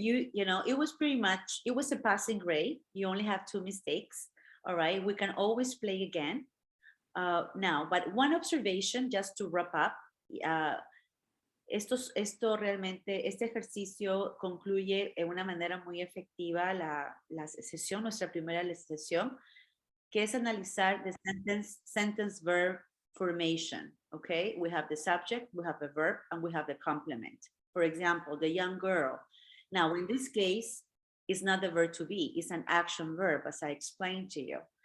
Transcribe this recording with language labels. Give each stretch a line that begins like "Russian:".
English: You know, it was pretty much, it was a passing grade. You only have 2 mistakes. All right. We can always play again. Now, but one observation just to wrap up.
Spanish: Esto realmente, este ejercicio concluye de una manera muy efectiva la sesión, nuestra primera sesión, que es analizar
English: the sentence verb formation. Okay, we have the subject, we have the verb, and we have the complement. For example, the young girl. Now, in this case, it's not the verb to be, it's an action verb, as I explained to you.